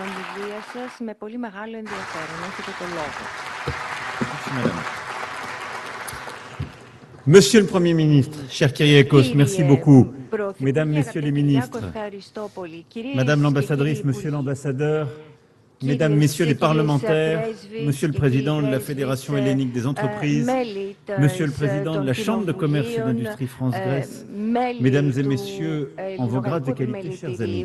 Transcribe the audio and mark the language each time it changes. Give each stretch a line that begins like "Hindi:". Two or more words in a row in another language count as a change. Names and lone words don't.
Greek: ομιλία σας με πολύ μεγάλο ενδιαφέρον. Έχετε το λόγο.
French: Monsieur le Premier ministre, cher Kyriakos, merci beaucoup. Mesdames, Messieurs les ministres, Madame l'ambassadrice, Monsieur l'ambassadeur, Mesdames, Messieurs les parlementaires, Monsieur le Président de la Fédération hellénique des entreprises, Monsieur le Président de la Chambre de commerce et d'industrie France-Grèce, Mesdames et Messieurs, en vos grades et qualités, chers amis.